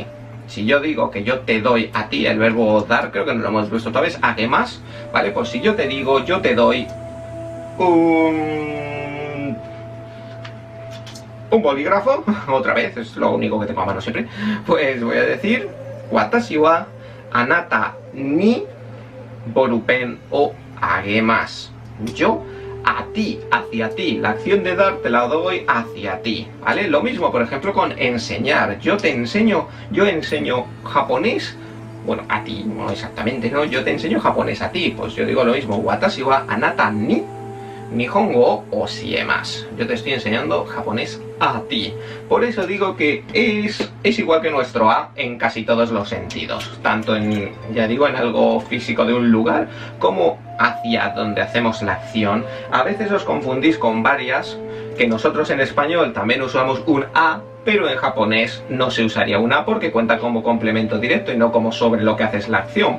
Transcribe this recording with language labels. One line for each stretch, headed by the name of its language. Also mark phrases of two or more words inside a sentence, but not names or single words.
Spanish: Si yo digo que yo te doy a ti, el verbo dar, creo que no lo hemos visto otra vez, además, ¿vale? Pues si yo te digo, yo te doy un bolígrafo, otra vez, es lo único que tengo a mano siempre, pues voy a decir,
Japanese: 私はあなたにボールペンをあげます.
Spanish: Yo a ti, hacia ti, la acción de dar te la doy hacia ti, ¿vale? Lo mismo, por ejemplo, con enseñar. Yo enseño japonés, bueno, a ti, no exactamente, ¿no? Yo te enseño japonés a ti, pues yo digo lo mismo,
Japanese: 私はあなたに日本語を教えます.
Spanish: Yo te estoy enseñando japonés a ti. Por eso digo que es igual que nuestro a en casi todos los sentidos. Tanto en, ya digo, en algo físico de un lugar, como hacia donde hacemos la acción. A veces os confundís con varias, que nosotros en español también usamos un a, pero en japonés no se usaría un a porque cuenta como complemento directo y no como sobre lo que haces la acción.